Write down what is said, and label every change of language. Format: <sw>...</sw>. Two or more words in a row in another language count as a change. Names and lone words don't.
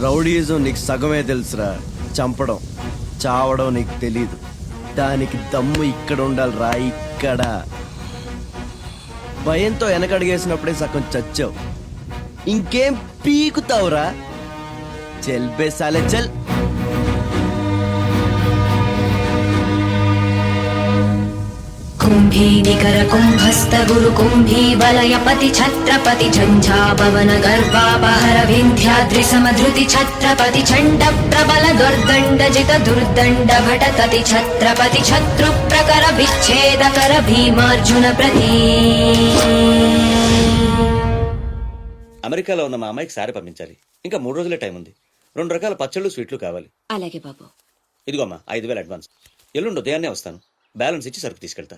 <te>రౌడీజం నీకు సగమే తెలుసురా, చంపడం చావడం నీకు తెలీదు. దానికి దమ్ము ఇక్కడ ఉండాలి రా, ఇక్కడ. భయంతో వెనకడిగేసినప్పుడే సగం చచ్చావు, ఇంకేం పీకుతావురా? చెల్ బేసాలే చల్.</te> <sa>कुम्भी निकर कुम्भस्त गुरु कुम्भी वलय पति छत्रपति झंझापवन गर्वापहर विन्ध्याद्रि समधृति छत्रपति चण्ड प्रबल दुर्दण्ड जित दुर्दण्ड भटकति छत्रपति शत्रु प्रकर विच्छेद कर भीमार्जुन प्रति.</sa> <te>అమెరికాలో ఉన్న మా అమ్మాయికి సారీ పంపించాలి. ఇంకా 3 రోజులే టైం ఉంది. 2 రకాల పచ్చళ్ళు స్వీట్లు కావాలి. అలాగే బాబు. ఇదిగో అమ్మా 5,000 అడ్వాన్స్. ఎల్లుండి ఉదయాన్నే వస్తాను. బ్యాలెన్స్ ఇచ్చి సరుకు తీసుకెళ్తా.</te>